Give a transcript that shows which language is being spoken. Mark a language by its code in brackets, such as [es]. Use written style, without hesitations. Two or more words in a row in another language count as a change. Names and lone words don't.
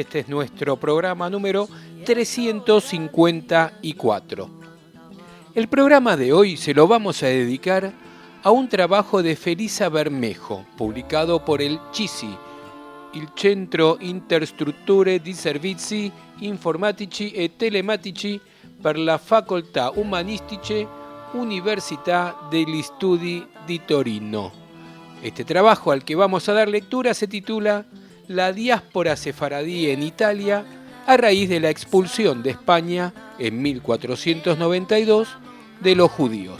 [es] Este es nuestro programa número 354. El programa de hoy se lo vamos a dedicar a un trabajo de Felisa Bermejo, publicado por el CISI, [it] il Centro Interstrutture di Servizi Informatici e Telematici per la Facoltà Umanistiche Università degli Studi di Torino. [es] Este trabajo al que vamos a dar lectura se titula La diáspora sefaradí en Italia a raíz de la expulsión de España en 1492 de los judíos.